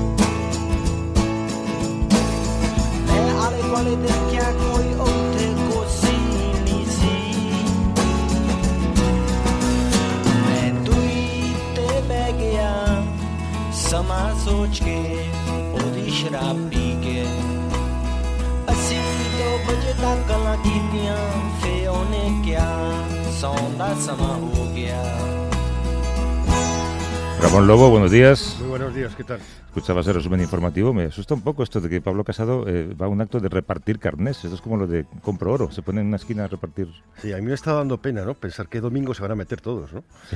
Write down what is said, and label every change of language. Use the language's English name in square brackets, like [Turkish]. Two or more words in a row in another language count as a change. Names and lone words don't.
[Punjabi] ਮੈਂ ਆਲੇ ਦੁਆਲੇ ਦੇਖਿਆ ਕੋਈ ਉੱਥੇ ਕੁਰਸੀ ਨਹੀਂ ਸੀ ਮੈਂ ਦੂਰੀ ਤੇ ਬਹਿ ਗਿਆ ਸਮਾਂ ਸੋਚ ਕੇ ਉਹਦੀ ਸ਼ਰਾਬ ਪੀ ਕੇ ਅਸੀਂ 2 ਵਜੇ ਤੱਕ ਗੱਲਾਂ ਕੀਤੀਆਂ ਫੇ ਉਹਨੇ ਕਿਹਾ ਸੌਣ ਦਾ ਸਮਾਂ ਹੋ ਗਿਆ [Spanish] Ramón Lobo, buenos días. Muy buenos días, ¿qué tal? Escuchabas el resumen informativo. Me asusta un poco esto de que Pablo Casado va a un acto de repartir carnés. Esto es como lo de compro oro. Se pone en una esquina a repartir. Sí, a mí me está dando pena, ¿no? Pensar que domingo se van a meter todos, ¿no? Sí.